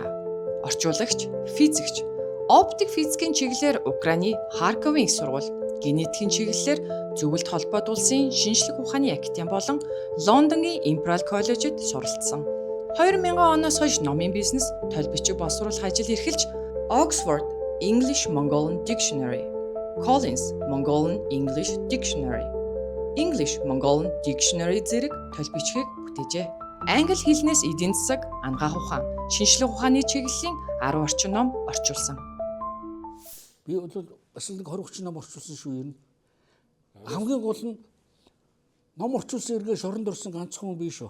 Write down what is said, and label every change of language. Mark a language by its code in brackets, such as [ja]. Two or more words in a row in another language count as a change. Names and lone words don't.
[mn] Орчуулагч, физикч. Оптик физикийн чиглэлээр Украины Харьковын их сургууль, генетикийн чиглэлээр Зөвлөлт холбоот улсын шинжлэх ухааны академи болон Лондонгийн Imperial College-д суралцсан. 2000 оноос хойш номын бизнес, толь бичиг боловсруулах ажил эрхэлж Oxford English Mongolian Dictionary, Collins Mongolian English Dictionary, English Mongolian Dictionary зэрэг толь бичгийг бүтээжээ. Англи хэлнээс эдийн засаг, ангаах ухаан, шинжлэх ухааны чиглэлийн 10 орчим ном орчуулсан. Би бол бас нэг 20 30 ном орчуулсан шүү юм. Хамгийн гол нь ном орчуулсан эргээ шоронд орсон ганцхан хүн би шүү.